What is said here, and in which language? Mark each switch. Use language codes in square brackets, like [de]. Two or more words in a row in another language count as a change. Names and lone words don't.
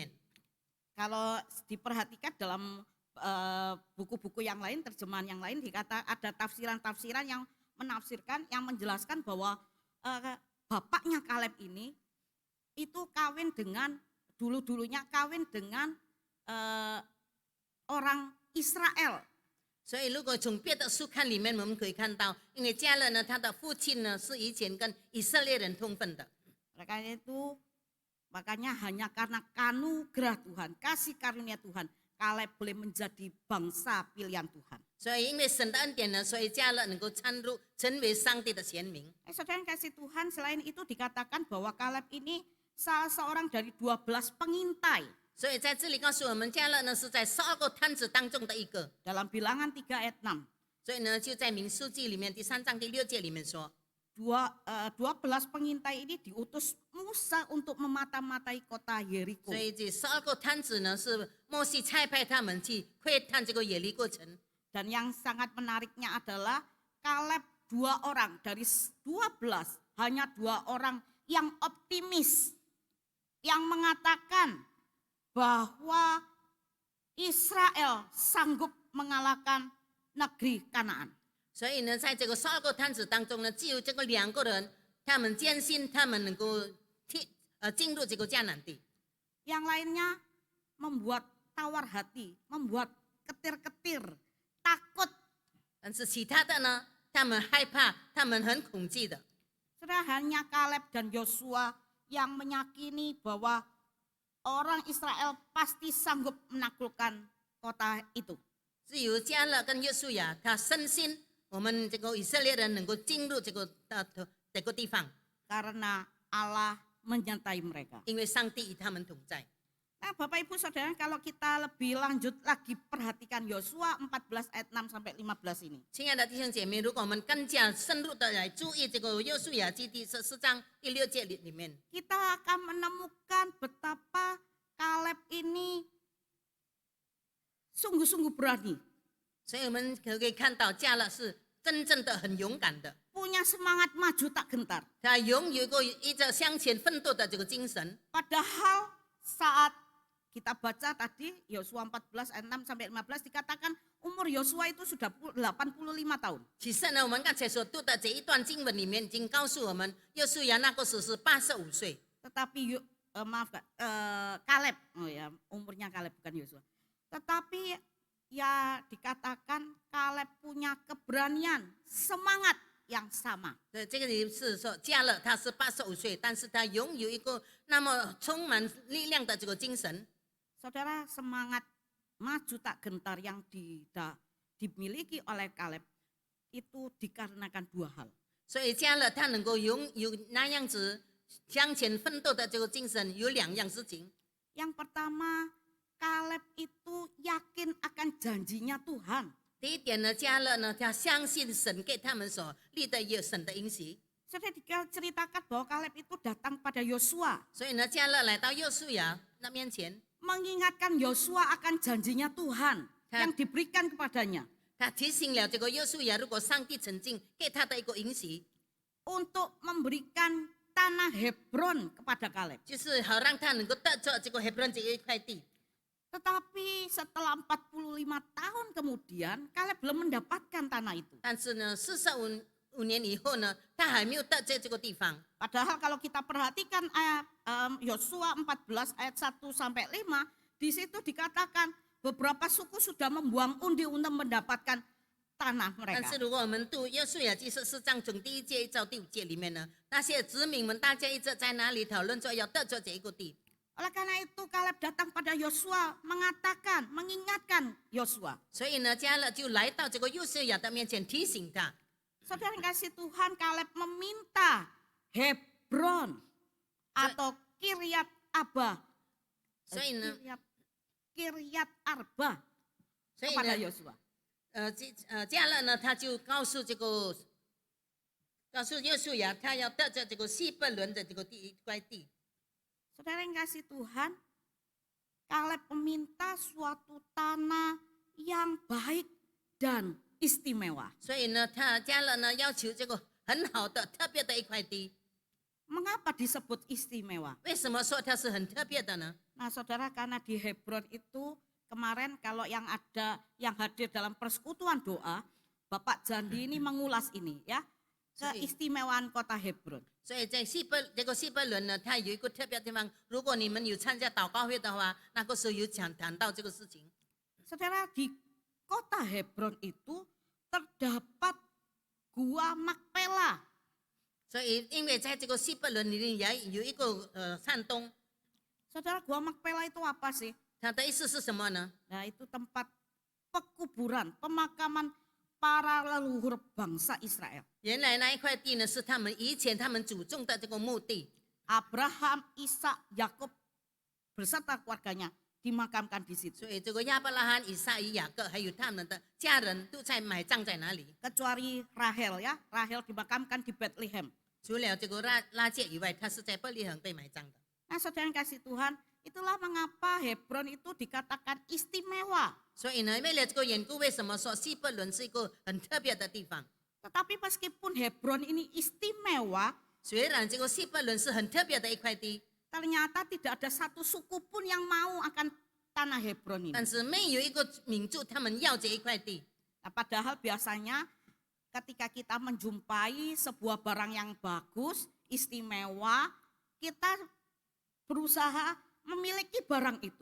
[id] Kalau diperhatikan dalam buku-buku yang lain, terjemahan yang lain, dikata ada tafsiran-tafsiran yang menafsirkan, yang menjelaskan bahwa bapaknya Kaleb ini itu kawin dengan dulunya kawin dengan orang Israel. [zh] 所以如果从别的书看里面，我们可以看到，因为迦勒呢，他的父亲呢是以前跟以色列人通婚的， [id] Oleh karena itu, makanya hanya karena anugerah Tuhan, kasih karunia Tuhan, Kaleb boleh menjadi bangsa pilihan Tuhan. [zh] 所以因为神的恩典呢，所以迦勒能够成为上帝的贤民。 [id] Saudara yang kasih Tuhan, selain itu dikatakan bahwa Kaleb ini salah seorang dari 12 pengintai. [zh] 所以在这里告诉我们，迦勒呢是在12个探子当中的一个。 [id] Dalam bilangan 3 ayat 6, [zh] 所以呢，就在民数记里面第3章第6节里面说， [id] 12 pengintai ini diutus Musa untuk memata-matai kota Yeriko. [zh] 所以这12个探子呢是摩西差派他们去窥探这个耶利哥城。 [id] Dan yang sangat menariknya adalah Kaleb 2 orang dari 12, hanya 2 orang yang optimis, yang mengatakan bahwa Israel sanggup mengalahkan negeri Kanaan. [zh] 所以呢，在这个12个探子当中呢，只有这个2个人，他们坚信他们能够进入这个迦南地。 [id] Yang lainnya membuat tawar hati, membuat ketir-ketir, takut. [zh] 但是其他的呢，他们害怕，他们很恐惧的。 [id] Saudara, hanya Kaleb dan Yosua yang meyakini bahwa orang Israel pasti sanggup menaklukkan kota itu. [zh] 只有迦勒跟约书亚，他深信我们这个以色列人能够进入这个地方， [id] Karena Allah menyertai mereka. [zh] 因为上帝与他们同在。 [id] Nah, Bapak Ibu Saudara, kalau kita lebih lanjut lagi perhatikan Yosua 14 ayat 6 sampai 15 ini. [zh] 亲爱的弟兄姐妹，如果我们更加深入的来注意这个约书亚记第14章第6节里面， [id] Kita akan menemukan betapa Kaleb ini sungguh-sungguh berani, [zh] 所以我们可以看到迦勒是真正的很勇敢的， [id] punya semangat maju tak gentar. [zh] 他拥有一个向前奋斗的这个精神。 [id] Padahal saat kita baca tadi Yosua 14 ayat 6 sampai 15 dikatakan umur Yosua itu sudah 85 tahun. [zh] 其实呢，我们刚才所读的这一段经文里面已经告诉我们，约书亚那个时是85岁， [id] Tetapi Kaleb, oh ya, umurnya Kaleb bukan Yosua. Tetapi ya dikatakan Kaleb punya keberanian, semangat yang sama. [zh] 这个里是说迦勒他是85岁，但是他拥有一个那么充满力量的这个精神。 [id] Saudara, semangat maju tak gentar yang dimiliki oleh Kaleb itu dikarenakan dua hal. [zh] 所以加勒他能够有那样子向前奋斗的这个精神，有2样事情。 [id] Yang pertama, Kaleb itu yakin akan janjinya Tuhan. [zh] 第一点呢，加勒呢，他相信神给他们所立的神的应许。 [id] Sudah diceritakan bahwa Kaleb itu datang pada Yosua, [zh] 所以呢，加勒来到约书亚那面前， [id] mengingatkan Yosua akan janjinya Tuhan yang diberikan kepadanya [zh] 他提醒了这个约书亚，如果上帝曾经给他的一个应许， [id] untuk memberikan tanah Hebron kepada Kaleb. [zh] 就是好让他能够得着这个黑伯这一块地。 [id] Tetapi setelah 45 tahun kemudian, Kaleb belum mendapatkan tanah itu. [zh] 但是呢，45年以后呢，他还没有得这个地方。 [id] Padahal kalau kita perhatikan ayat Yosua 14 ayat 1 sampai 5, di situ dikatakan beberapa suku sudah membuang undi untuk mendapatkan tanah [zh] 但 [id] mereka. [zh] 是如果我们读约书亚记14章从第1节到第5节里面呢，那些子民们大家一直在那里讨论说要得着这一个地。 [id] Oleh karena itu Kaleb datang pada Yosua mengingatkan Yosua. [zh] 所以呢，加勒就来到这个约书亚的面前提醒他。 [id] Saudara yang kasih Tuhan, Kaleb meminta Hebron atau Kiryat Arba. [zh] 所以呢， [id] Kiryat Arba [zh] 所以 [id] kepada [zh] 呢， [id] Yosua. [zh] 加勒呢，他就告诉约书亚，他要得着这个希伯伦的这个一块地。 [id] Saudara yang kasih Tuhan, Kaleb meminta suatu tanah yang baik dan istimewa. [zh] 所以呢，加勒呢要求这个很好的、特别的一块地。 [id] Mengapa disebut istimewa? [zh] 为什么说它是很特别的呢？ [id] Nah saudara, karena di Hebron itu kemarin kalau yang hadir dalam persekutuan doa, Bapak Jandi ini mengulas ini ya, keistimewaan kota Hebron. [zh] 所以在这个希伯伦呢，它有一个特别的地方。如果你们有参加祷告会的话，那个时候有谈到这个事情。 [id] Saudara, di kota Hebron itu terdapat gua Makpela. [zh] 所以因为在这个希伯伦里面也有一个山洞， [id] Saudara, gua Makpela itu apa sih? [zh] 它的意思是什么呢？ [id] Nah, itu tempat pekuburan, pemakaman para leluhur bangsa Israel. [zh] 原来那一块地呢，是以前他们祖宗的这个墓地。 [id] Abraham, Ishak, Yakub beserta keluarganya dimakamkan di situ. [zh] 所以这个亚伯拉罕、以撒、雅各还有他们的家人都在埋葬在那里。 [id] Kecuali Rahel ya, Rahel dimakamkan di Bethlehem. [zh] 除了这个拉结以外，他是在伯利恒被埋葬的。 [id] Nah, saudara yang kasih Tuhan, itulah mengapa Hebron itu dikatakan istimewa. [zh] 所以呢，为了这个缘故，为什么说希伯伦是一个很特别的地方？ [id] Tetapi meskipun Hebron ini istimewa, [zh] 虽然这个希伯伦是很特别的一块地， [id] ternyata tidak ada satu suku pun yang mau akan tanah Hebron ini. [zh] 但是没有一个民族他们要这一块地。 [id] Nah, padahal biasanya ketika kita menjumpai sebuah barang yang bagus, istimewa, kita berusaha memiliki barang itu.